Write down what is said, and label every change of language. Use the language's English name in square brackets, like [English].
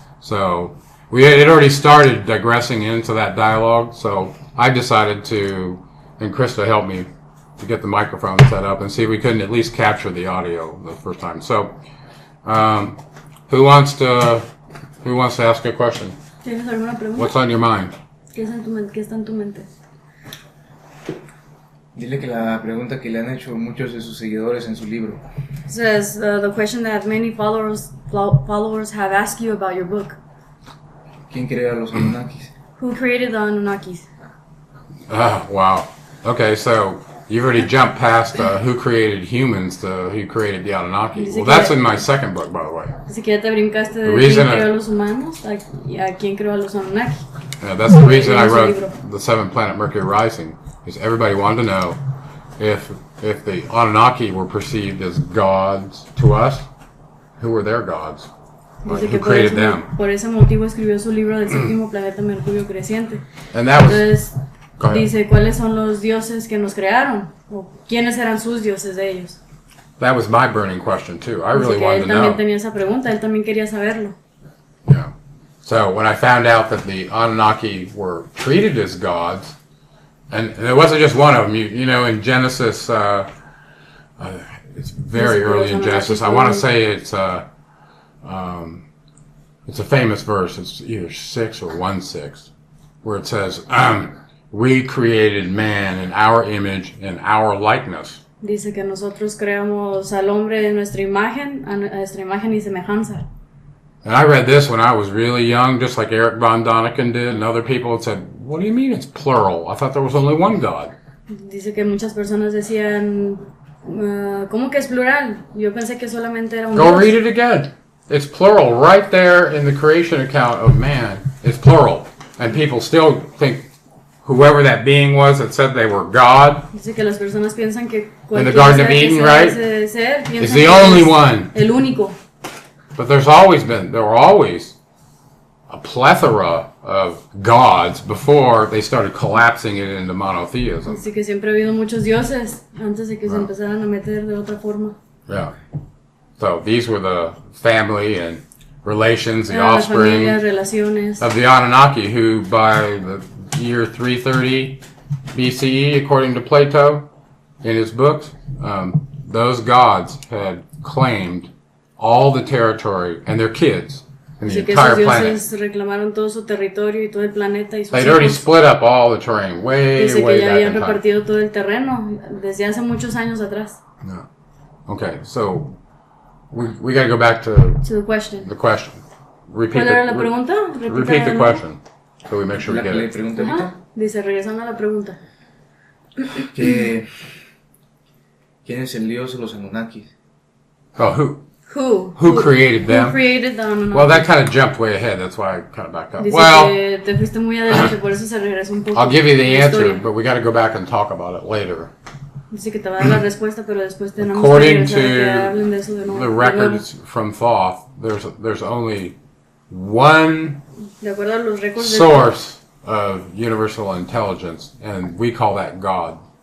[English] So it already started digressing into that dialogue, so I decided to, and Christa helped me to get the microphone set up and see if we couldn't at least capture the audio the first time. So, who wants to ask a question? [Spanish] ¿Tienes alguna pregunta? [English] What's on your mind? [Spanish] ¿Qué está en tu mente? Dile que la pregunta que le han hecho muchos de sus seguidores en su libro. [English] Says the question that many followers have asked you about your book. [Spanish] ¿Quién creó a los Anunnakis? [English] Who created the Anunnakis? Wow. Okay, so you've already jumped past who created humans to who created the Anunnaki. Well, that's in my second book, by the way. [Spanish] Dice que ya te brincaste de quién creó a los humanos a quién creó a los Anunnaki. [English] Yeah, that's the reason I wrote the 7 Planet Mercury Rising, because everybody wanted to know if the Anunnaki were perceived as gods to us, who were their gods? Like, who created them? [Spanish] Por ese motivo escribió su libro del séptimo planeta Mercurio creciente. [English] And that was, [Spanish] entonces dice cuáles son los dioses que nos crearon o quiénes eran sus dioses de ellos. [English] That was my burning question too. I really wanted to know. [Spanish] Él también tenía esa pregunta, él también quería saberlo. Yeah. [English] So when I found out that the Anunnaki were treated as gods, and it wasn't just one of them. You know, in Genesis, it's very early in Genesis. I want to say it's a famous verse. It's either 6 or 1:6, where it says, "We created man in our image and our likeness." [Spanish] Dice que nosotros creamos al hombre de nuestra imagen, a nuestra imagen y semejanza. [English] And I read this when I was really young, just like Eric von Daniken did, and other people had said, "What do you mean it's plural? I thought there was only one God." [Spanish] Dice que muchas personas decían, ¿cómo que es plural? Yo pensé que solamente era un [English] Go [Spanish] Dios. [English] read it again. It's plural right there in the creation account of man. It's plural. And people still think whoever that being was that said they were God. [Spanish] Dice que las personas piensan que [English] in the Garden of Eden, right? Is the only one. [Spanish] El único. [English] But there were always a plethora of gods before they started collapsing it into monotheism. [Spanish] Dice que siempre ha habido muchos dioses antes de que se empezaran a meter de otra forma. Yeah. [English] So these were the family and relations, the offspring of the Anunnaki, who by the year 330 BCE, according to Plato in his books, those gods had claimed all the territory and their kids in the entire planet. [Spanish] Reclamaron todo su territorio y todo el planeta y sus [English] They'd already split up all the terrain way back in time. [Spanish] Repartido todo el terreno desde hace muchos años atrás. [English] No. Okay, so we got to go back to the question. The question. [Spanish] ¿Cuál era la pregunta? [English] Repeat the question, so we make sure we get it. [Spanish] Dice, regresando a la pregunta. ¿Quién es el dios de los Anunnakis? [English] Oh, who? Who created them? Who created the Anunnaki? Well, that kind of jumped way ahead. That's why I kind of backed up. [Spanish] Dice [English] well, [Spanish] que te fuiste muy adelante, por eso se regresó un poco. [English] I'll give you the answer, but we got to go back and talk about it later. [Spanish] Dice que te va a dar la respuesta, pero después tenemos [English] According [Spanish] que hablen de eso de nuevo. [English] The records from Thoth, there's only one source of universal intelligence, and we call that God.